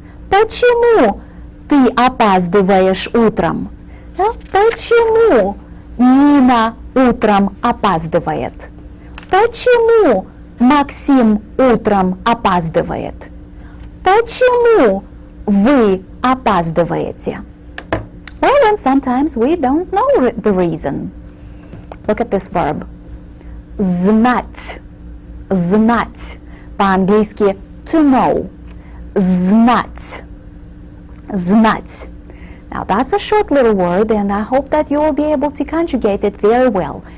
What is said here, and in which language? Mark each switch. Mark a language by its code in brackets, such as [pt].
[ru] Почему ты опаздываешь утром? Почему Нина утром опаздывает? Почему Максим утром опаздывает? Почему вы опаздываете? [en] Well, and sometimes we don't know the reason. Look at this verb. [ru] Знать. Знать. По-английски [en] to know. [ru] знать. Знать. [en] Now that's a short little word, and I hope that you will be able to conjugate it very well.